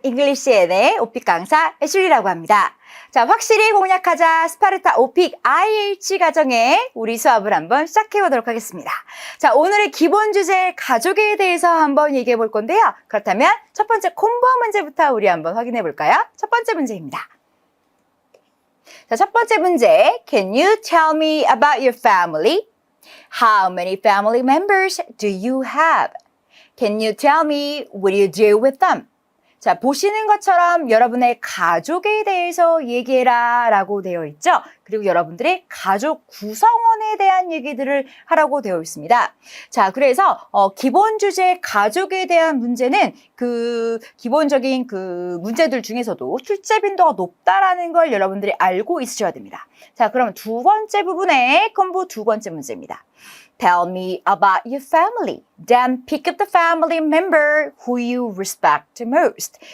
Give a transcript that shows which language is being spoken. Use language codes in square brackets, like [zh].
[ko] 잉글리시 N의 오픽 강사 애슐리라고 합니다. 자, 확실히 공략하자 스파르타 오픽 IH 과정의 우리 수업을 한번 시작해 보도록 하겠습니다. 자, 오늘의 기본 주제 가족에 대해서 한번 얘기해 볼 건데요. 그렇다면 첫 번째 콤보 문제부터 우리 한번 확인해 볼까요? 첫 번째 문제입니다. 자, 첫 번째 문제. [en] Can you tell me about your family? How many family members do you have? Can you tell me what you do with them? [ko] 자, 보시는 것처럼 여러분의 가족에 대해서 얘기해라 라고 되어 있죠. 그리고 여러분들의 가족 구성원에 대한 얘기들을 하라고 되어 있습니다. 자, 그래서 기본 주제 가족에 대한 문제는 기본적인 문제들 중에서도 출제 빈도가 높다라는 걸 여러분들이 알고 있으셔야 됩니다. 자, 그럼 두 번째 부분의 콤보 두 번째 문제입니다. [en] Tell me about your family. Then pick up the family member who you respect most.